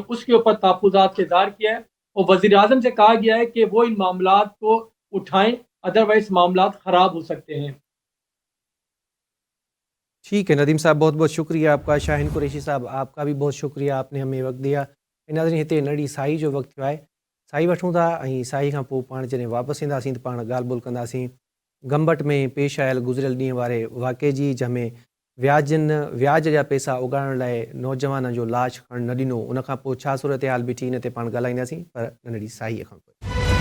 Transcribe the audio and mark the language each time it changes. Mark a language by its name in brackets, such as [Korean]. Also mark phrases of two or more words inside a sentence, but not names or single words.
[Urdu] رہی ہیں، اس کے اوپر تحفظات کا اظہار کیا ہے، اور وزیر اعظم سے کہا گیا ہے کہ وہ ان معاملات کو اٹھائیں، ادروائز معاملات خراب ہو سکتے ہیں. ٹھیک ہے ندیم صاحب، بہت بہت شکریہ آپ کا. شاہین قریشی صاحب آپ کا بھی بہت شکریہ، آپ نے ہمیں وقت دیا. [Sindhi] ناظرین हिते नड़ी साई जो वक़्तु थियो आहे, साई वठूं था ऐं साई खां पोइ पाण जॾहिं वापसि ईंदासीं त पाण ॻाल्हि ॿोल कंदासीं गंबट में पेश आयल गुज़िरियल ॾींहं वारे वाक़े जी, जंहिंमें व्याज जा पैसा उगाइण लाइ नौजवान जो लाश खणण न ॾिनो, उनखां पोइ छा सूरत हाल बीठी इन ते पाण ॻाल्हाईंदासीं, पर नंढड़ी साईअ खां पोइ।